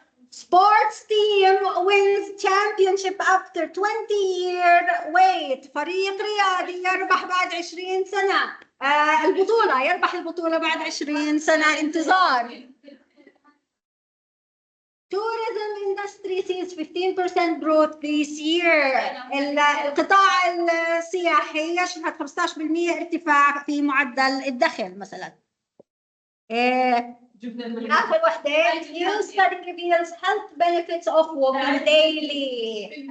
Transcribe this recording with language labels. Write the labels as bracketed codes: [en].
[en] Sports team wins championship after 20-year wait. [ar] فريق رياضي يربح بعد 20 سنة. البطولة يربح البطولة بعد 20 سنة انتظار. [en] Tourism industry sees 15% growth this year. [ar] القطاع السياحي يشهد 15% ارتفاع في معدل الدخل مثلا. آخر وحدة [en] new study reveals health benefits of walking daily.